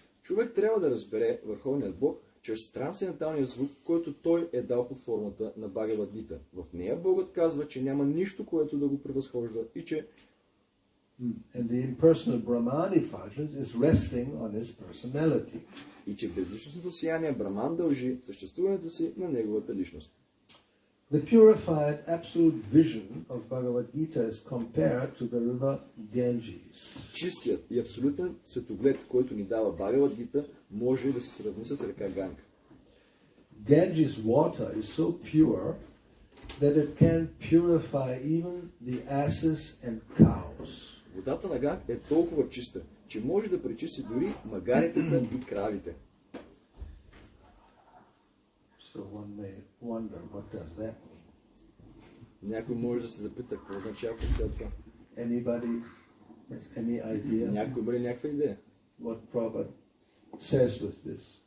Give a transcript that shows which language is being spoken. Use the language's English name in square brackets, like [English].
[Bulgarian] Човек трябва да разбере върховният Бог чрез трансценденталния звук, който той е дал под формата на Бхагавад Гита. В нея Богът казва, че няма нищо, което да го превъзхожда и че [English] And the impersonal Brahman effulgence is resting on his personality. [Bulgarian] И че безличностното сияние Браман дължи съществуването си на неговата личност. [English] The purified absolute vision of Bhagavad Gita is compared to the river Ganges. [Bulgarian] Чистият и абсолютен светоглед, който ни дава Бхагавад Гита, може да се сравни с река Ганга. [English] Ganges water is so pure that it can purify even the asses and cows. [Bulgarian] Водата на Ганг е толкова чиста, че може да пречисти дори магаритата и кравите. [English] So one may wonder, what does that mean? [Bulgarian] Някой може да се запита какво означава все това. [English] Anybody has any idea [Bulgarian] Някой има ли някаква идея? [English] what Prabhupada says with this?